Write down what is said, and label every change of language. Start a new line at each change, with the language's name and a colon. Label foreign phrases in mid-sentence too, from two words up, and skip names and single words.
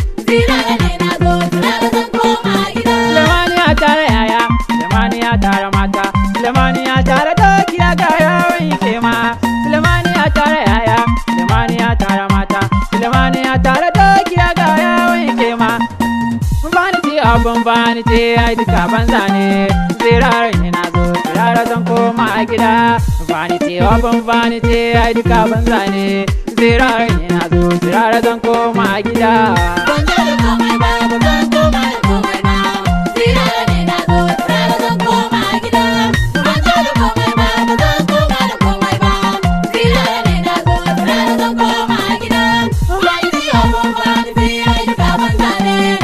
Hausa: Tirara ne na zo, tirara zan koma gida. Sulemani ya tara yaya, Sulemani ya tara mata, Sulemani ya tara doki ya ga yawon kema. Sulemani ya tara yaya, Sulemani ya tara mata, Sulemani ya tara doki ya ga yawon kema.
English: Vanity upon vanity,
Hausa: ai duka banza ne. Tsirara ne na zo, tsirara zan koma gida.
English: Vanity upon vanity,
Hausa: ai duka banza ne. Tsirara ne na zo, tsirara zan koma gida. Ban zo da komai ba, ba zan koma da komai ba. Tsirara ne na zo, tsirara zan koma gida. Ban zo da komai ba, ba zan koma da komai ba. Tsirara ne na zo, tsirara zan koma gida. Wani biyo mun wani biyo duka banza ne.